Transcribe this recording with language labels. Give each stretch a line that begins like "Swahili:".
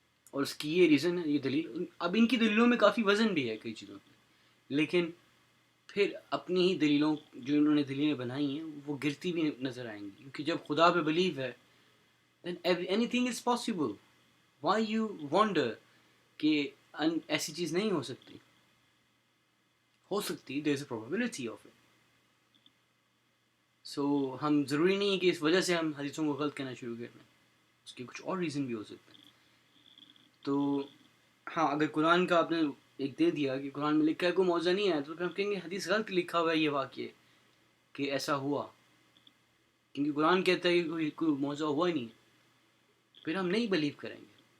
Urdu: اور اس کی یہ ریزن ہے، یہ دلیل. اب ان کی دلیلوں میں کافی وزن بھی ہے کئی چیزوں پہ، لیکن پھر اپنی ہی دلیلوں جو انہوں نے دلیلیں بنائی ہیں وہ گرتی بھی نظر آئیں گی. کیونکہ جب خدا پہ بلیو ہے
English: then anything is possible. why you wonder
Urdu: کہ ایسی چیز نہیں ہو سکتی. ہو سکتی،
English: there is a probability of it.
Urdu: so ہم ضروری نہیں ہے کہ اس وجہ سے ہم حدیثوں کو غلط کہنا شروع کر دیں، اس کے کچھ اور ریزن بھی ہو سکتے ہیں. تو ہاں، اگر قرآن کا آپ نے ایک دے دیا کہ قرآن میں لکھا ہے کوئی موضوع نہیں ہے، تو پھر ہم کہیں گے حدیث غلط لکھا ہوا ہے یہ واقعہ کہ ایسا ہوا، کیونکہ قرآن کہتا ہے کہ کوئی موضوع ہوا ہی نہیں، پھر ہم نہیں بلیو کریں گے.